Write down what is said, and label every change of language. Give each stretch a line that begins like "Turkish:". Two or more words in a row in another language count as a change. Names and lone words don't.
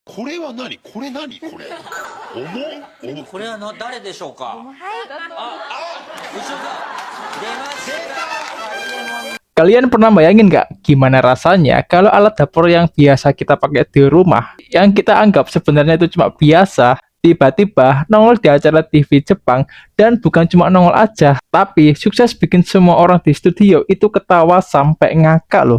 Japanese: これは何これ何これ重っこれは誰でしょうか。はい。後ろが出ました。
Indonesian: Kalian pernah bayangin nggak gimana rasanya kalau alat dapur yang biasa kita pakai di rumah, yang kita anggap sebenarnya itu cuma biasa, tiba-tiba nongol di acara TV Jepang, dan bukan cuma nongol aja, tapi sukses bikin semua orang di studio itu ketawa sampai ngakak loh.